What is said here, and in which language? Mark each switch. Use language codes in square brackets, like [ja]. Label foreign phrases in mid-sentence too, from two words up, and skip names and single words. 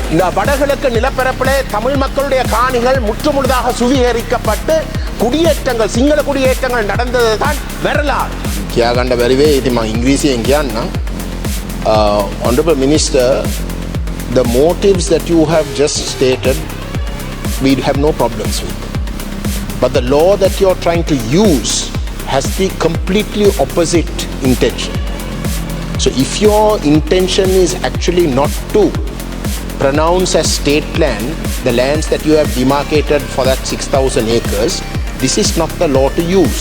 [ta] இந்த வடகிழக்கு நிலப்பரப்பிலே தமிழ் மக்களுடைய காணிகள் முற்றுமுழுதாக சுவீகரிக்கப்பட்டு குடியேற்றங்கள் சிங்கள குடியேற்றங்கள் நடந்தது தான் வரலாறு. [si] කියාගන්න බැරිවේ ඉතින් මම ඉංග්‍රීසියෙන් කියන්නම්. [en] Honorable Minister, the motives that you have just stated we have no problems with, but the law that you are trying to use has the completely opposite intention. So if your intention is actually not to pronounce as state land the lands that you have demarcated for that 6,000 acres, this is not the law to use.